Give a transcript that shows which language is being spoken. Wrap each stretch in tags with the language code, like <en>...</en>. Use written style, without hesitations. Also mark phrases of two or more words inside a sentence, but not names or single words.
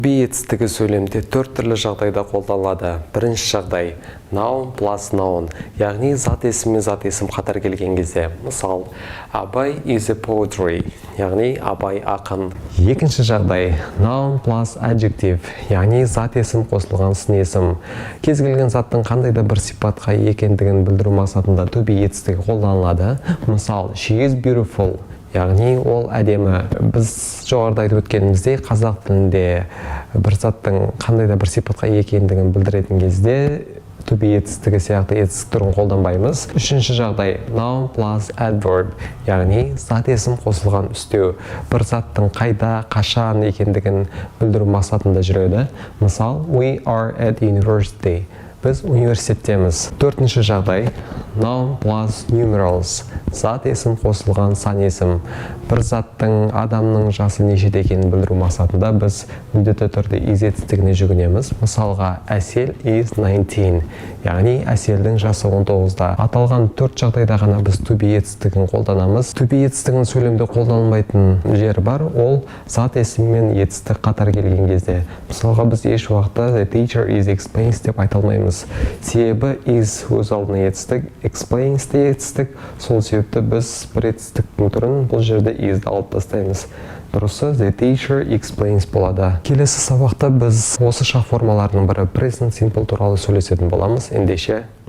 <kk>Етістігі сөйлемде 4 түрлі жағдайда қолданылады. Бірінші жағдай</kk> <en>noun plus noun,</en> <kk>яғни зат есім мен зат есім қатар келген кезде.</kk> <en>Мысал, Абай is a poetry,</en> <kk>яғни Абай ақын. Екінші жағдай</kk> <en>noun plus adjective,</en> <kk>яғни зат есім қосылған сын есім. Кез келген заттың қандай да бір сипатқа екендігін білдіру мақсатында</kk> <en>to be</en> <kk>етістігі қолданылады. Мысал,</kk> <en>she is beautiful,</en> <kk>яғни ол әдемі. Біз жоғарыда айтып өткеніміздей, қазақ тілінде бір заттың қандай да бір сипатқа екендігін білдіретін кезде</kk> <en>to be</en> <kk>етістігі сияқты етістік түрін қолданбаймыз. Үшінші жағдай</kk> <en>noun plus adverb,</en> <kk>яғни зат есім қосылған үстеу. Бір заттың қайда, қашан екендігін білдіру мақсатында жүреді. Мысал,</kk> <en>we are at university.</en> <kk>Біз университеттеміз. Төртінші жағдай</kk> <en>noun plus numerals,</en> <kk>зат есім қосылған сан есім. Бір заттың, адамның жасы нешеде екенін білдіру мақсатында біз міндетті түрде is етістігіне жүгінеміз. Мысалға, Әсел is 19, яғни Әселдің жасы 19-да. Аталған төрт жағдайда ғана біз</kk> <en>to be</en> <kk>етістігін қолданамыз.</kk> <en>To be</en> <kk>етістігін сөйлемде қолданылмайтын жері бар, ол зат есім мен етістік қатар келген кезде. Мысалға, біз еш уақытта</kk> <en>the teacher is explains</en> <kk>деп айта алмаймыз. Себебі is өз алдына етістік, explains де етістік. Сол себепті біз бір етістіктің түрін бұл жерде is алып тастаймыз. Дұрысы</kk> <en>the teacher explains</en> <kk>болады. Келесі сабақта біз осы шақ формаларының бірі</kk> <en>present simple</en> <kk>туралы сөйлесетін боламыз. Ендеше</kk>